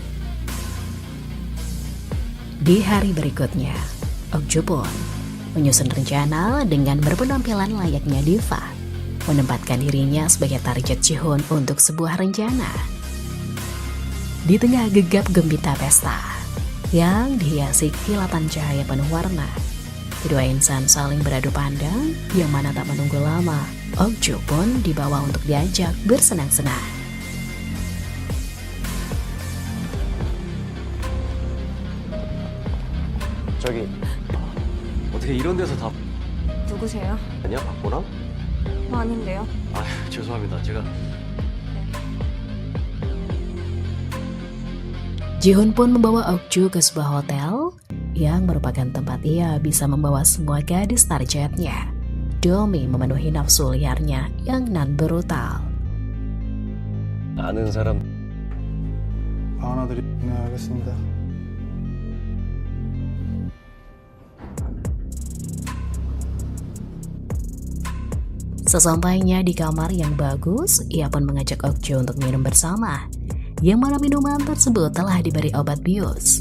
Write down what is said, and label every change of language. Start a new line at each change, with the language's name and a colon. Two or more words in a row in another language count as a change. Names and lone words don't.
Indonesian: Di hari berikutnya, Okju pun menyusun rencana dengan berpenampilan layaknya diva, menempatkan dirinya sebagai target Ji-hoon untuk sebuah rencana. Di tengah gegap gempita pesta yang dihiasi kilatan cahaya penuh warna, kedua insan saling beradu pandang, yang mana tak menunggu lama, Okju pun dibawa untuk diajak bersenang-senang.
Korean: 저기 어떻게 이런 데서 다 누구세요? 아니야? 박보람? 아닌데요. 아 죄송합니다. 제가
Indonesian: Ji-hoon pun membawa Okju ke sebuah hotel yang merupakan tempat ia bisa membawa semua gadis targetnya demi memenuhi nafsu liarnya yang nan brutal.
Korean: 아는 사람 하나들이 네 알겠습니다.
Indonesian: Sesampainya di kamar yang bagus, ia pun mengajak Okjo untuk minum bersama. Yang mana minuman tersebut telah diberi obat bius.